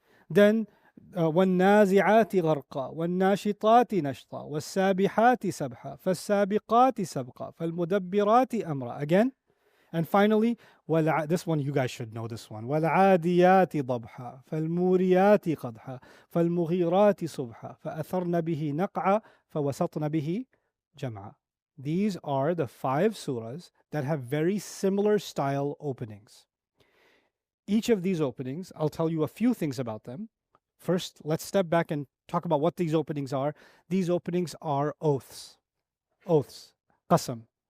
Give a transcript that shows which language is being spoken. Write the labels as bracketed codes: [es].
[ar] Then والنازعات غرقا والناشطات نشطا والسابحات سبحا فالسابقات سبقا فالمدبرات أمرا. [en] Again. And finally, this one you guys should know this one. [ar] والعاديات ضبحا فالموريات قدحا فالمغيرات صبحا فأثرن به نقعا فوسطن به جمعا. [en] These are the 5 surahs that have very similar style openings. Each of these openings, I'll tell you a few things about them. First, let's step back and talk about what these openings are. These openings are oaths. Oaths. Qasam.